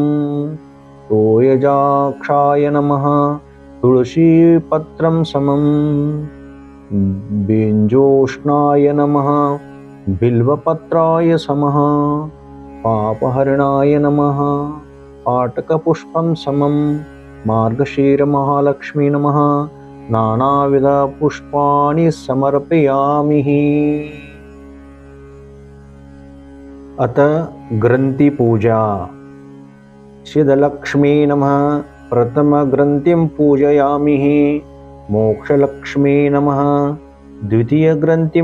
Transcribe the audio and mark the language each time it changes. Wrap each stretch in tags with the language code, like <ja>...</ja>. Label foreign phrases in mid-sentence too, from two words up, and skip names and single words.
<sa>ತೋಯಜಾಕ್ಷಾಯ ನಮಃ ತುಳಸಿ ಪತ್ರಂ ಸಮಂ, ಬೇಂಜೋಷ್ಣಾಯ ನಮಃ ಬಿಲ್ವಪತ್ರಾಯ ಸಮಃ, ಪಾಪಹರಣಾಯ ನಮಃ ಪಾಟಕಪುಷ್ಪಂ ಸಮಂ, ಮಾರ್ಗಶೀರ ಮಹಾಲಕ್ಷ್ಮೀ ನಮಃ ನಾನಾವಿಧ ಪುಷ್ಪಾಣಿ ಸಮರ್ಪಯಾಮಿ. ಅತ ಗ್ರಂಥಿ ಪೂಜಾ. ಸಿದ್ಧಲಕ್ಷ್ಮೀ ನಮಃ ಪ್ರಥಮ ಗ್ರಂಥಿಂ ಪೂಜಯಾಮಿ, ಮೋಕ್ಷಲಕ್ಷ್ಮೀ ನಮಃ ದ್ವಿತೀಯ ಗ್ರಂಥಿಂ</sa>